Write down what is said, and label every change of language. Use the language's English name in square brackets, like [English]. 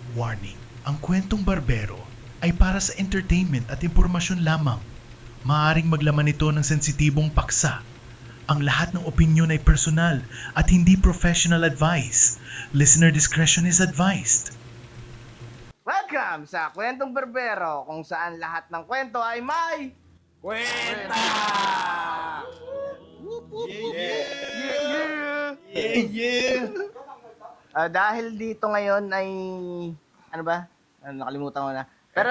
[Filipino] Warning, ang kwentong barbero ay para sa entertainment at impormasyon lamang. Maaaring maglaman ito ng sensitibong paksa. Ang lahat ng opinyon ay personal at hindi [English] professional advice. Listener discretion is advised. [Filipino] Welcome sa Kwentong Berbero, kung saan lahat ng kwento ay may... Kwenta! Dahil dito ngayon ay... Ano ba? Nakalimutan ko na. Pero